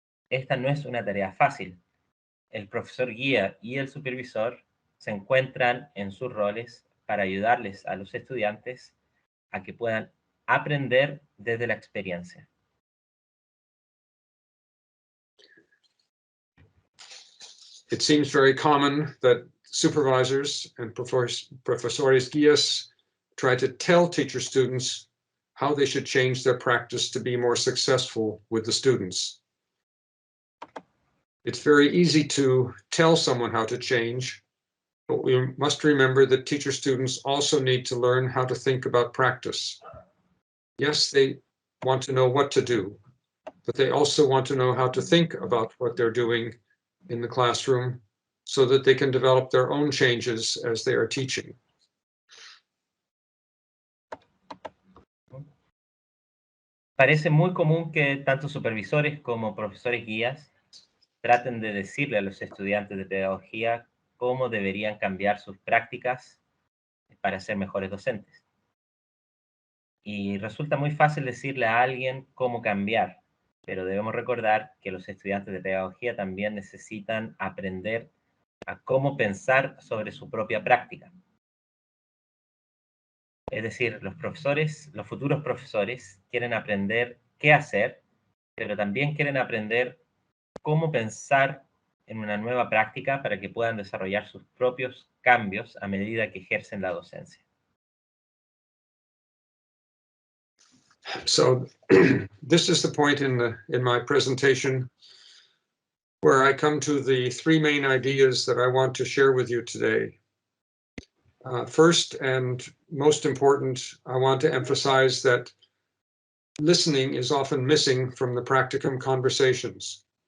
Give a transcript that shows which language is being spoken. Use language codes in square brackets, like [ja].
[es] Esta no es una tarea fácil. El profesor guía y el supervisor se encuentran en sus roles para ayudarles a los estudiantes a que puedan aprender desde la experiencia. [en] It seems very common that supervisors and profesores guías try to tell teacher students how they should change their practice to be more successful with the students. It's very easy to tell someone how to change, but we must remember that teacher students also need to learn how to think about practice. Yes, they want to know what to do, but they also want to know how to think about what they're doing in the classroom so that they can develop their own changes as they are teaching. [es] Parece muy común que tanto supervisores como profesores guías traten de decirle a los estudiantes de pedagogía cómo deberían cambiar sus prácticas para ser mejores docentes. Y resulta muy fácil decirle a alguien cómo cambiar, pero debemos recordar que los estudiantes de pedagogía también necesitan aprender a cómo pensar sobre su propia práctica. Es decir, los profesores, los futuros profesores quieren aprender qué hacer, pero también quieren aprender cómo pensar en una nueva práctica para que puedan desarrollar sus propios cambios a medida que ejercen la docencia. [en] So this is the point in my presentation where I come to the three main ideas that I want to share with you today. First and most important, I want to emphasize that listening is often missing from the practicum conversations.